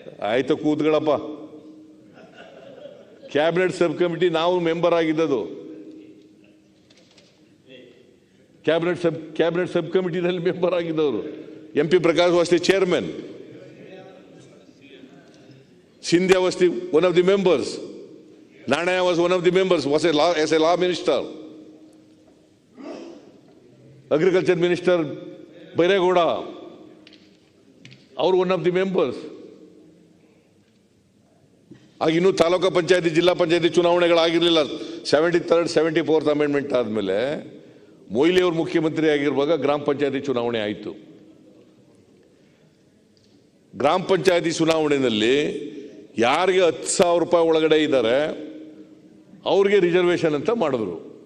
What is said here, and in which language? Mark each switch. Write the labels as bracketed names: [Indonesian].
[Kannada] ಆಯ್ತು ಕೂತ್ಗಳಪ್ಪ. Cabinet sub committee ನಾವು member ಆಗಿದ್ದದು. Cabinet sub ಕಮಿಟಿನಲ್ಲಿ member ಆಗಿದ್ದವರು. [English] MP Prakash was the chairman. Sindhya was one of the members. Nanaya was one of the members, as a law minister. Agriculture Minister Bairegowda, one of the members. [Kannada] ಆಗಿನ್ನೂ taluk ಪಂಚಾಯತಿ ಜಿಲ್ಲಾ ಪಂಚಾಯತಿ ಚುನಾವಣೆಗಳಾಗಿರಲಿಲ್ಲ. 73rd 74th amendment ಆದಮೇಲೆ ಮೊಯ್ಲಿ ಅವರು ಮುಖ್ಯಮಂತ್ರಿ ಆಗಿರುವಾಗ ಗ್ರಾಮ ಪಂಚಾಯತಿ ಚುನಾವಣೆ ಆಯಿತು. ಗ್ರಾಮ ಪಂಚಾಯತಿ ಚುನಾವಣೆಯಲ್ಲಿ ಯಾರಿಗೆ 10,000 ರೂಪಾಯಿ ಒಳಗಡೆ ಇದ್ದಾರೆ ಅವ್ರಿಗೆ ರಿಸರ್ವೇಶನ್ ಅಂತ ಮಾಡಿದ್ರು.